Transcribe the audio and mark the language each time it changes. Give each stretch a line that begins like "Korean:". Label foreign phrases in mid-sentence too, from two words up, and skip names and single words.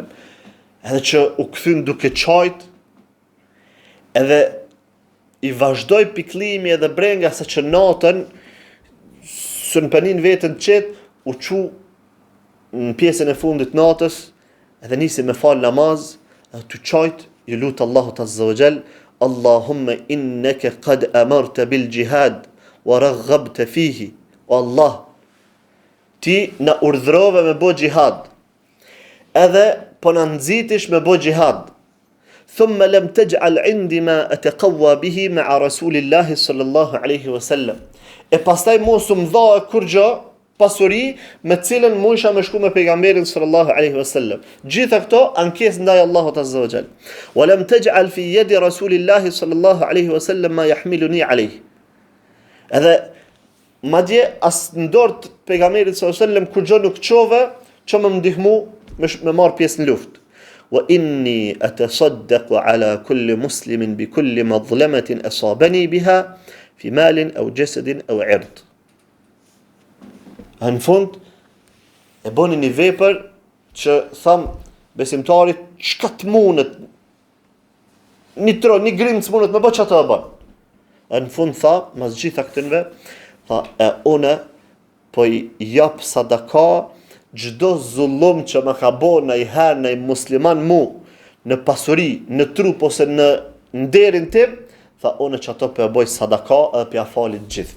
Albanian: wasallam, edhe që u kthyn duke çajt, edhe i vazhdoi piklimi edhe brenga sa që natën sën panin veten çet u çu në pjesën e fundit natës, edhe nisi me fal namaz, edhe të çajt, i lut Allahut
Arabic: عز وجل, اللهم إنك قد أمرت بالجهاد ورغبت فيه.
Albanian: O Allah, ti na urdhrove me bo gjihad, edhe po na nxitish me bo gjihad.
Arabic: ثم لم تجعل عندي ما أتقوى به مع رسول الله صلى الله عليه وسلم.
Albanian: E pastaj mos u mdha kur gjë pasuri me cilën mundisha me shku me pejgamberin
Arabic: صلى الله عليه وسلم.
Albanian: Gjitha këto ankesë ndaj Allahut
Arabic: عز وجل. ولم تجعل في يد رسول الله صلى الله عليه وسلم ما يحملني عليه.
Albanian: Edhe madje as në dorë të pejgamberit
Arabic: صلى الله عليه وسلم
Albanian: kur gjë nuk çove që më ndihmu me marr pjesë në luftë.
Arabic: وإني أتصدق على كل مسلم بكل مظلمة أصابني بها في مال أو جسد أو عرض.
Albanian: Në fund e boni një vepër që tham besimtarit çka të mundet një grim të mundet me bë çata bën. Në fund tha, mas gjitha këtënve, tha, une po i jap sadaka gjdo zullum që më ka bo në i herë në i musliman mu, në pasuri, në trup ose në nderin tim, tha, une që ato për e boj sadaka edhe për ja falit gjithve.